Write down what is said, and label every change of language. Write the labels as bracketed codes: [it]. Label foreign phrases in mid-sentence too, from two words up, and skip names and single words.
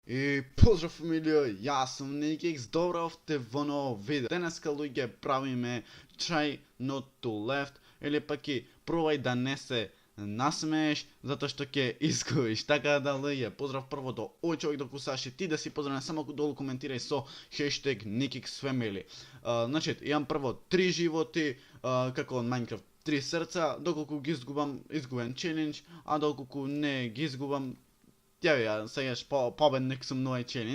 [mk] И поздрав фамилија, јас сум Nikix, добро овте во ново видео. Денеска луѓе правиме [en] try not to laugh, [mk] или пак и пробај да не се насмееш, затоа што ќе изгубиш. Така да луѓе, поздрав прво до овој човек до кусаши, ти да си поздравен, само долу коментирај со хештег NikixFamily. Значи, имам прво 3 животи, како од Minecraft, 3 срца, доколку ги изгубам челендж, а доколку не ги изгубам, ја сегаш победник сум на овој челендж.